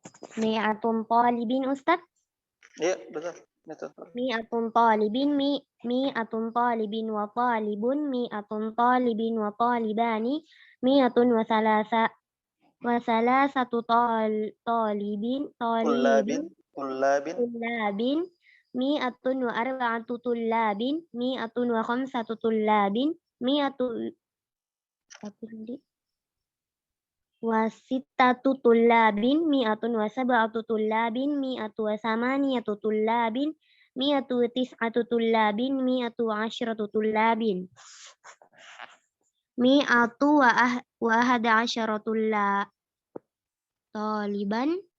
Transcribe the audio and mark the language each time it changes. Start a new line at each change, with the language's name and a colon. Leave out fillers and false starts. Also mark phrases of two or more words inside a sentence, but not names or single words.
Arabic: مئة طالب أستاذ.
Malay: Iya, betul. Betul.
Arabic: مئة طالب مئة طالب و طالب مئة طالب و طالبان مئة و ثلاثة طالب طلاب. طلاب مئة و أربعة طلاب مئة و خمسة طلاب مئة
Malay: apa tadi?
Arabic: و ستة طلاب مئة و سبعة طلاب مئة و ثمانية طلاب مئة و تسعة طلاب مئة و عشرة طلاب مئة و أحد عشر طالبا